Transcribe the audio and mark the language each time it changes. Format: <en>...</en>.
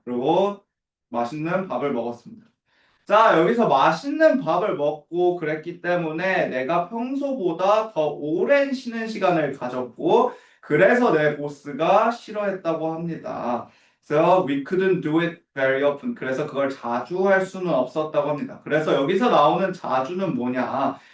<ko>그리고 맛있는 밥을 먹었습니다. 자, 여기서 맛있는 밥을 먹고 그랬기 때문에 내가 평소보다 더 오랜 쉬는 시간을 가졌고 그래서 내 보스가 싫어했다고 합니다.</ko> <en>So we couldn't do it very often.</en> <ko>그래서 그걸 자주 할 수는 없었다고 합니다. 그래서 여기서 나오는 자주는 뭐냐?</ko>